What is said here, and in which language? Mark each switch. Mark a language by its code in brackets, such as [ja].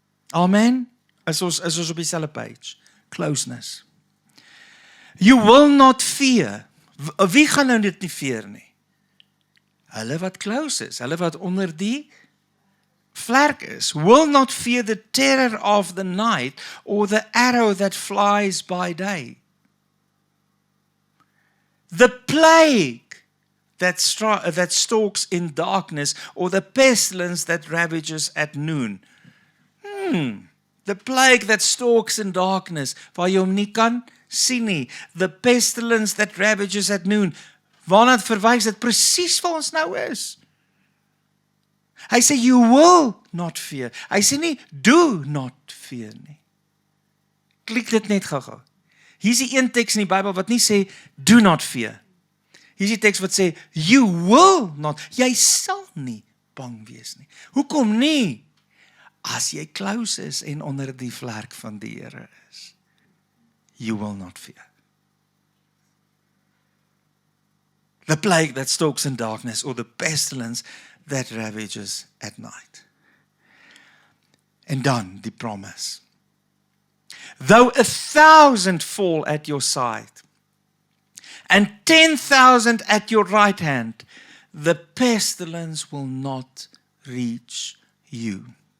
[af] Amen. Is ons op dieselfde page. Closeness. [en] You will not fear. [af] Wie gaan nou dit nie fear nie? Hulle wat close is, hulle wat onder die vlerk is. [en] Will not fear the terror of the night or the arrow that flies by day. The plague that stalks in darkness or the pestilence that ravages at noon. The plague that stalks in darkness, [af] waar jy hom nie kan sien nie. [en] The pestilence that ravages at noon. [af] Waarna verwys dit presies waar ons nou is. Hy sê, [en] you will not fear. [af] Hy sê nie, [en] do not fear [af] nie. Klik dit net gou-gou. Hier is die een teks in die Bybel wat nie sê, [en] do not fear. [af] Hier is die teks wat sê, [en] you will not. [af] Jy sal nie bang wees nie. Hoekom nie? As jy close is en onder die vlerk van die Here is. [en] You will not fear. The plague that stalks in darkness or the pestilence that ravages at night. [af] En dan die promise. [en] Though 1,000 fall at your side and 10,000 at your right hand, the pestilence will not reach you.